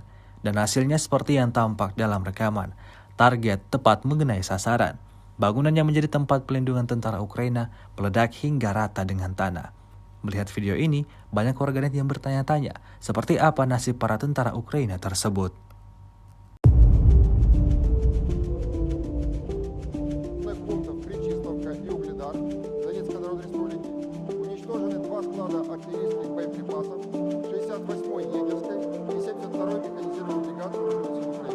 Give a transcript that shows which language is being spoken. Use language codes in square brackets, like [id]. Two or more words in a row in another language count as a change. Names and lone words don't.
[id] Dan hasilnya seperti yang tampak dalam rekaman. Target tepat mengenai sasaran. Bangunan yang menjadi tempat pelindungan tentara Ukraina meledak hingga rata dengan tanah. Melihat video ini, banyak warganet yang bertanya-tanya, seperti apa nasib para tentara Ukraina tersebut. [ru] Пунктов Кричистовка и Угледар Донецкой Народной Республики уничтожены 2 склада артиллерийских боеприпасов 68-й егерской и 72-й механизированной бригады вооруженных сил Украины.